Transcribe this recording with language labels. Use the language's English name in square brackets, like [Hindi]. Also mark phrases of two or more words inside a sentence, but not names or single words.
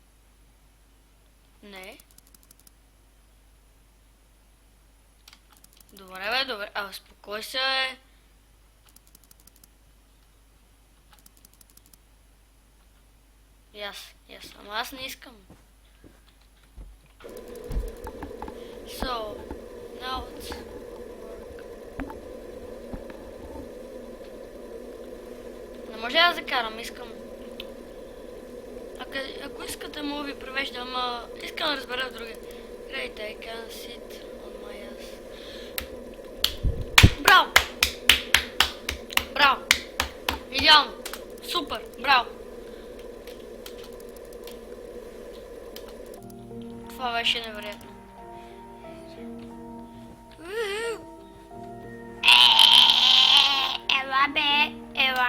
[Bulgarian] Не. Добре, бе, добре. Абе, спокой се, бе. Ама аз не искам. [English] So, now it's work. [Bulgarian] Не може да закарам, искам. Ако искате, мога ви превежда, ама искам да разбера в друга. [English] Great, I can sit on my ass. [Bulgarian] Браво! Браво! Идеално! Супер! Браво! Това беше невероятно. Ела бе! Ела!